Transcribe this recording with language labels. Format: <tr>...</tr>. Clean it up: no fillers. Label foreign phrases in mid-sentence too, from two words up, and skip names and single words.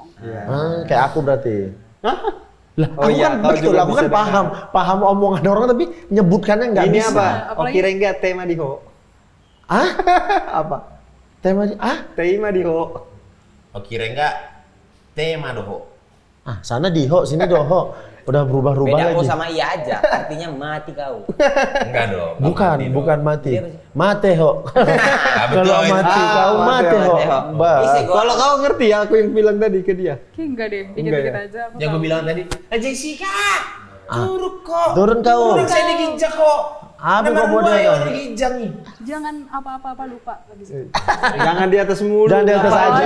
<id>Kayak aku berarti. Lah, Oh aku iya, kan kau betul, juga aku bisa kan paham omongan orang tapi nyebutkannya nggak Ini bisa. apa? Apalagi- Oke enggak</id> <bbc>tema di ho.</bbc> <id>Ah? Apa? Temanya</id> <bbc>Tema di ho.</bbc> <id>Oh, kira enggak</id> <bbc>tema doho.</bbc> <id>sana diho, sini doho. Udah berubah-ubah Beda lagi. O sama iya aja, artinya mati kau. Enggak dong. Bukan mati. Dia apa sih?</id> <bbc>Mate ho.</bbc> <id>betul, Kalau itu. mati kau</id> <bbc>mate, mate ho. mate ho.</bbc> <id>Ba. Isi gua. Kalau kau ngerti ya aku yang bilang tadi ke dia. Kayak enggak deh, Enggak dikit-dikit ya? aja. Aku Yang gue tahu. bilang tadi, Jessica, turun kok. Turun kau. Turun saya diginjak kok. Apa Nomor kau dua bodoh? ya diginjak nih. Jangan apa-apa lupa lagi. Jangan di atas mulu. Jangan di atas Apa aja.</id>